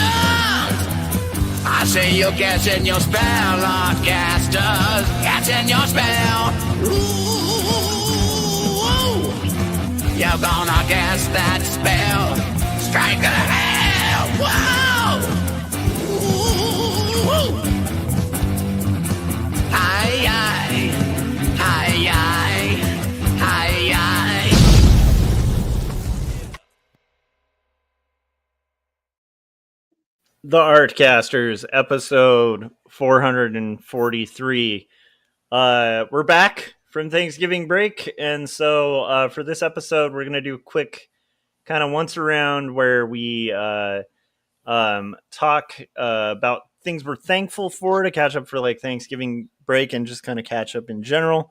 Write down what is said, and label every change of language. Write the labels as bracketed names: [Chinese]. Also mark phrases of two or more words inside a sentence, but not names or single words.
[English] I say you're catching your spell, Artcasters. Catching your spell. Ooh, you're gonna cast that spell. Strike the hell. Whoa! Ooh, hi, hi, hi, hi, hi, hi. The Artcasters, episode 443. We're back from Thanksgiving break, and so for this episode, we're going to do a quick kind of once around where we talk about things we're thankful for to catch up for like Thanksgiving break and just kind of catch up in general.